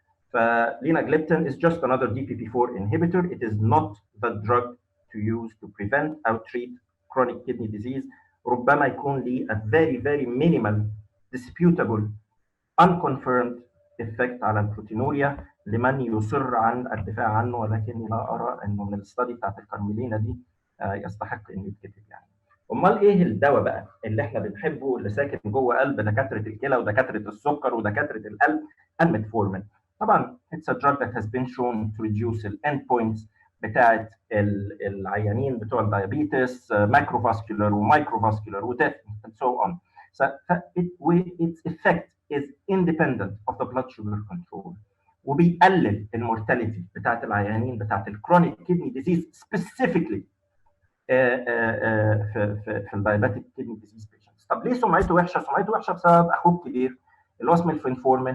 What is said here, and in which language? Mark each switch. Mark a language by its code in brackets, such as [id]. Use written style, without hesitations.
[en] فلينا جليبتين is just another DPP4 inhibitor. It is not the drug to use to prevent or treat chronic kidney disease. [ar] ربما يكون ليه [en] a very very minimal disputable unconfirmed effect [ar] على البروتينوريا لمن يصر عن الدفاع عنه، ولكني لا ارى انه من الستادي بتاعت الكارميلينا دي يستحق انه يتكتب يعني. امال ايه الدواء بقى اللي احنا بنحبه اللي ساكن جوه قلب دكاتره الكلى ودكاتره السكر ودكاتره القلب؟ الميتفورمين. [en] طبعا it's a drug that has been shown to reduce the endpoints [ar] بتاعت العيانين بتوع الدايابيتس macrovascular ومايكروفاسكولار وديث [en] and so on. So its effect is independent of the blood sugar control [ar] وبيقلل المورتاليتي بتاعت العيانين بتاعت الكرونيك كيدني ديزيز specifically في الدايابيتيك كيدني ديزيز بيشنتس. طب ليه سمعته وحشه؟ سمعته وحشه بسبب اخوه الكبير اللي هو اسمه الفينفورمين.